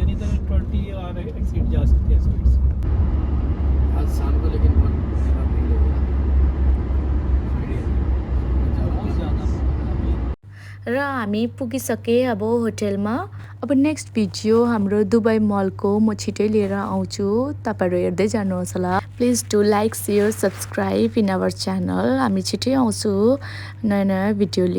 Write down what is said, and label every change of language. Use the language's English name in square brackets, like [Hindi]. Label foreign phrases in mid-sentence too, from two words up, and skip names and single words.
[Hindi] यानी इधर 20 और एक्सीड जा सकते हैं स्पीड से। आज शाम को लेकिन बहुत भीड़ होगी बहुत ज़्यादा। [Nepali] र हामी पुगिसकेँ अब होटेलमा। अब [English] next video [Nepali] हाम्रो दुबई मलको म छिटै लिएर आउँछु, तपाईँहरू हेर्दै जानुहोस् होला। [English] please do like, share, subscribe in our channel. [Nepali] हामी छिटै आउँछु नयाँ नयाँ भिडियो लिएर।